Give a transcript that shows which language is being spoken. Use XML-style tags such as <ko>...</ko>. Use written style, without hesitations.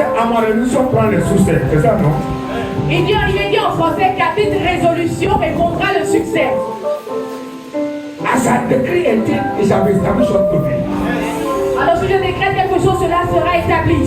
<fr>ma résolution prend le succès. C'est ça, non? Il dit en français qu'à toute résolution répondra le succès.</fr> <en>As I decree a thing, it shall be established unto me.</en> <fr>Alors si je décrète quelque chose, cela sera établi.</fr>